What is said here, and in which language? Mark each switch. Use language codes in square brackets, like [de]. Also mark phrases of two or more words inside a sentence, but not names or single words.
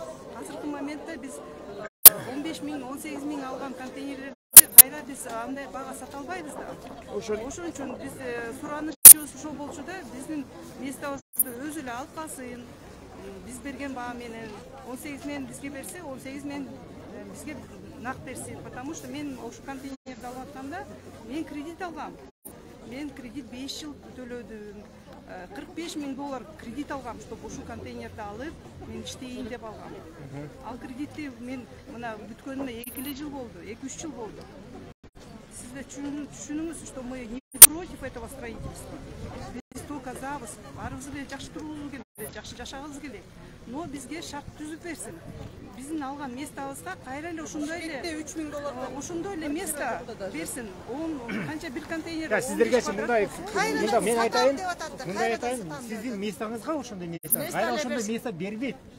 [ky] Азыркы моментте биз 15,000, 18,000 алган контейнерлерди кайра биз андай бага сата албайбыз да. Ошон үчүн биз суранычыбыз ошол болчу да, биздин местабызды өзү эле алып калсын. Биз берген баа менен 18,000 бизге берсе, 18,000 бизге нак берсин, [ru] потому что [ky] мен ошол контейнерди алып атканда мен кредит алгам. Мен кредит 5 жыл төлөдүм. $45,000 кредит алгам, чтобы ушул контейнерди алып, мен иштейин деп алгам. Ал кредитти мен мына бүткөнүнө 2 жыл болду, 2-3 жыл болду. Сиз түшүнүңүз, [ru] что мы не против этого строительства. [ky] Биз только забыз, баарыбыз эле жакшы турубуз керек, жакшы жашагыбыз керек. Но бизге шарт түзүп берсин. Биздин алган местабызга кайра эле ошондой эле $3,000 ошондой эле место берсин. Канча бир контейнер. Сиздерге мындай мен айтайын, сиздин местаңызга ошондой место, кайра ошондой место бербейт.